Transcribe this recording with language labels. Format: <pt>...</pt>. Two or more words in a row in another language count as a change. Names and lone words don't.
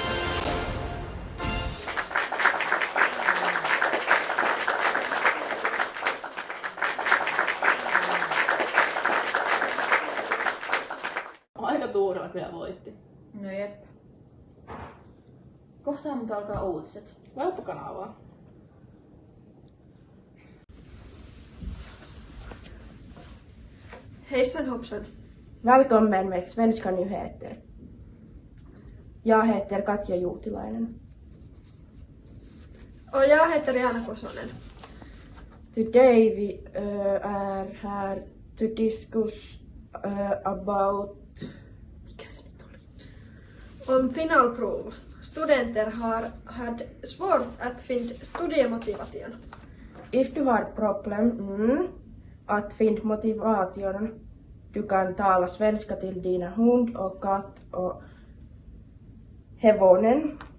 <fi>Aika tuurella kyllä voitti. No jep. Kohta mutta alkaa uutiset. Vaihto kanavaa.</fi> <sv>Hejsan hoppsan. Välkommen med Svenska nyheter. Jag heter Katja Juutilainen. Och jag heter Jana Kosonen.</sv> <en>Today we are here to discuss about</en> <sv>Om finalprov. Studenter har haft svårt att finna studiemotivation. if du har problem att finna motivation. Du kan tala svenska till dina hund och katt och hevonen.</sv>